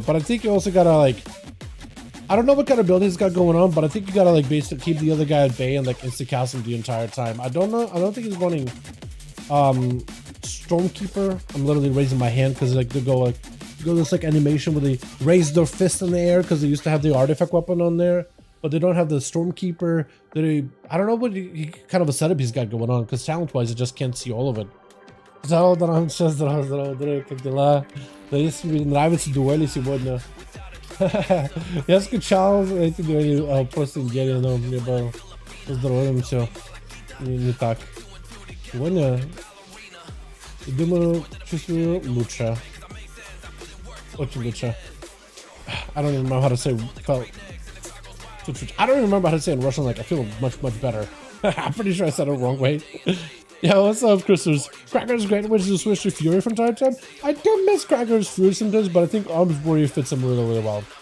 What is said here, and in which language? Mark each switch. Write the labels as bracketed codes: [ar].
[en] But I think you also gotta like, I don't know what kind of build he's got going on, but I think you gotta like basically keep the other guy at bay and like insta-cast him the entire time. I don't know. I don't think he's running Stormkeeper. I'm literally raising my hand because like they go this like animation where they raise their fist in the air because they used to have the artifact weapon on there, but they don't have the Stormkeeper. I don't know what kind of a setup he's got going on because talent-wise I just can't see all of it. [ru] Здорово, как дела? Надеюсь, тебе нравятся дуэли сегодня. Я скучал эти дуэли просто неделю, но мне было с здоровьем все не так. Сегодня, думаю, чувствую лучше. Очень лучше. [en] I don't even remember how to say I don't even remember how to say in Russian, like I feel much, much better. I'm pretty sure I said it the wrong way. Yeah, what's up, Christers? Cracker's great ways to switch to Fury from time to time. I do miss Cracker's Fury sometimes, but I think Arms Warrior fits him really, really well.